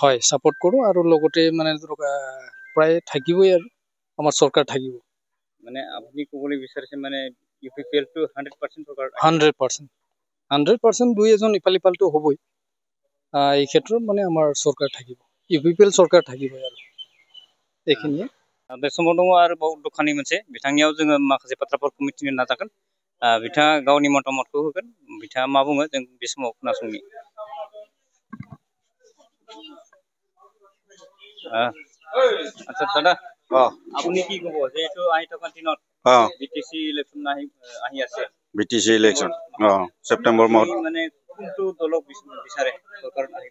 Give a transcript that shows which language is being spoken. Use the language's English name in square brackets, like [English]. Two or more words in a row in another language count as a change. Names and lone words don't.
[Assamese] হয়, সাপোৰ্ট কৰোঁ, আৰু লগতে মানে ধৰক প্ৰায় থাকিবই আৰু আমাৰ চৰকাৰ থাকিব। মানে আপনি ক'বলৈ বিচাৰিছে মানে ইউপিপিএলটো 100% চৰকাৰ? 100%, দুই এজন ইফাল সিফালটো হ'বই। এই ক্ষেত্ৰত মানে আমাৰ চৰকাৰ থাকিব, ইউপিপিএল চৰকাৰ থাকিবই আৰু এইখিনিয়ে। [Bodo] बे समाव दङ आरोबाव दखानि मोनसे, बिथांनियाव जोङो माखासे बाथ्राफोरखौ मिथिनो नाजागोन। बिथाङा गावनि मतामतखौ होगोन, बिथाङा मा बुङो जों बे समाव खोनासंनि। [Assamese] আচ্ছা দাদা, আপুনি কি ক'ব, যেহেতু আহি থকা দিনত BTC ইলেকশ্যন আহি আছে? BTC ইলেকশ্যন ছেপ্টেম্বৰ মাহত মানে কোনটো দলক বিচাৰে চৰকাৰত আহিব?